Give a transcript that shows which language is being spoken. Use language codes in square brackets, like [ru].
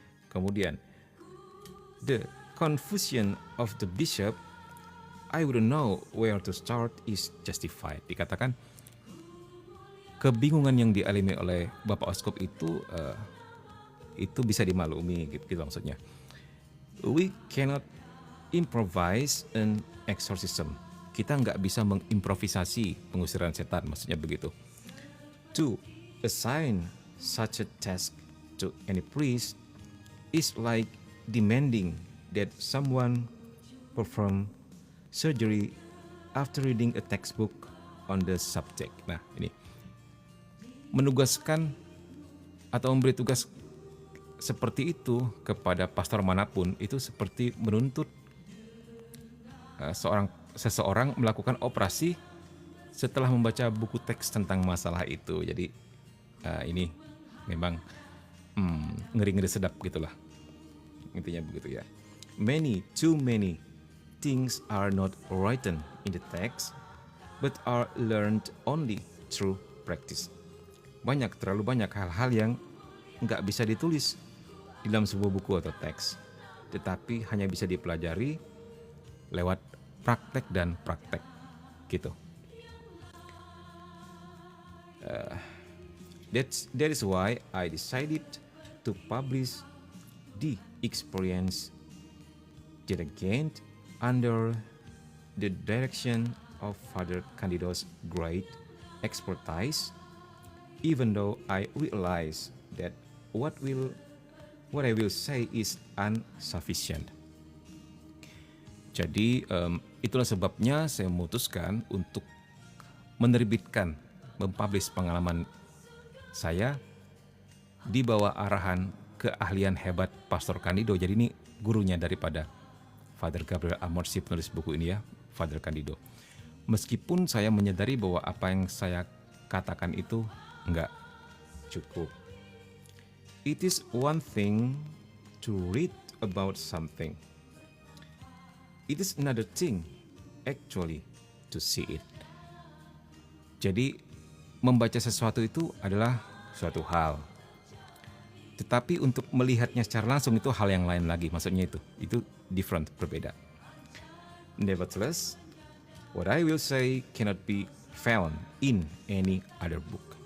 [id] Kemudian, [en] the confusion of the bishop, I wouldn't know where to start, is justified. [id] Dikatakan kebingungan yang dialami oleh Bapak Uskup itu bisa dimaklumi, gitu maksudnya. [en] We cannot improvise an exorcism. [id] Kita nggak bisa mengimprovisasi pengusiran setan, maksudnya begitu. [en] To assign such a task to any priest is like demanding that someone perform surgery after reading a textbook on the subject. [id] Nah, ini menugaskan atau memberi tugas seperti itu kepada pastor manapun itu seperti menuntut seseorang melakukan operasi setelah membaca buku teks tentang masalah itu. Jadi ini memang ngeri-ngeri sedap gitulah. Intinya begitu ya. [en] Too many things are not written in the text, but are learned only through practice. [id] Terlalu banyak hal-hal yang nggak bisa ditulis di dalam sebuah buku atau teks, tetapi hanya bisa dipelajari lewat praktek dan praktek gitu. [en] That is why I decided to publish the experience that I gained under the direction of Father Candido's great expertise, even though I realize that what I will say is insufficient. [id] Jadi itulah sebabnya saya memutuskan untuk mempublish pengalaman saya di bawah arahan keahlian hebat Pastor Candido. Jadi ini gurunya daripada Father Gabriel Amorsi, penulis buku ini ya, Father Candido. Meskipun saya menyadari bahwa apa yang saya katakan itu enggak cukup. [en] It is one thing to read about something. It is another thing actually to see it. [id] Jadi membaca sesuatu itu adalah suatu hal. Tetapi untuk melihatnya secara langsung itu hal yang lain lagi. Maksudnya itu different, berbeda. [en] Nevertheless, what I will say cannot be found in any other book.